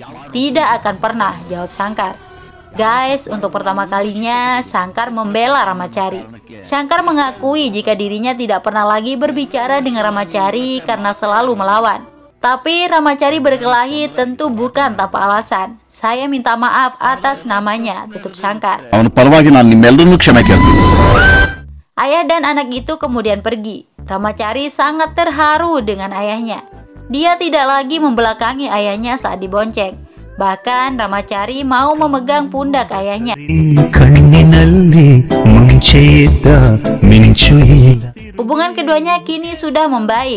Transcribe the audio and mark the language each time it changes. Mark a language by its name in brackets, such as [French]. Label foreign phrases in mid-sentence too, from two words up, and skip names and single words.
[Indonesian] Tidak akan pernah, jawab Shankar. Guys, untuk pertama kalinya Shankar membela Ramacari. Shankar mengakui jika dirinya tidak pernah lagi berbicara dengan Ramacari karena selalu melawan. Tapi Ramacari berkelahi tentu bukan tanpa alasan. Saya minta maaf atas namanya, tutup Shankar. [Kannada] ಅವನ ಪರವಾಗಿ ನಾನು ನಿಮ್ಮೆಲ್ಲರನ್ನೂ ಕ್ಷಮೆ ಕೇಳ್ತೀನಿ. [Indonesian] Ayah dan anak itu kemudian pergi. Ramacari sangat terharu dengan ayahnya. Dia tidak lagi membelakangi ayahnya saat dibonceng. Bahkan Ramacari mau memegang pundak ayahnya. Hubungan keduanya kini sudah membaik.